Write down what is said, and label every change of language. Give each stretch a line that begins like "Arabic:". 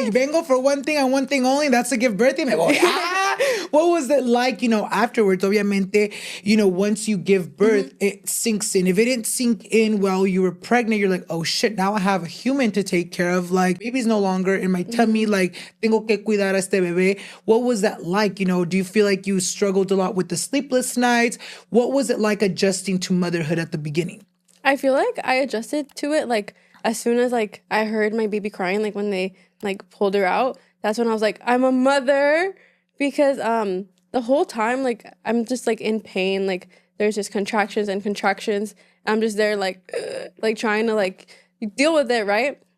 English: like,
Spanish: vengo
English: for one thing and one thing only, that's to give birth.
Spanish: Y me voy.
English: What was it like, afterwards? Obviamente, once you give birth, it sinks in. If it didn't sink in while you were pregnant, you're like, oh shit, now I have a human to take care of. Like, baby's no longer in my tummy.
Spanish: Like, tengo que cuidar a este bebé.
English: What was that like? Do you feel like you struggled a lot with the sleepless nights? What was it like adjusting to motherhood at the beginning? I feel like I adjusted to it, like, as soon as, like, I heard my baby crying, like, when they, like, pulled her out, that's when I was like, I'm a mother, because the whole time, like, I'm just, like, in pain, like, there's just contractions and contractions, I'm just there, like, trying to, like, deal with it, right?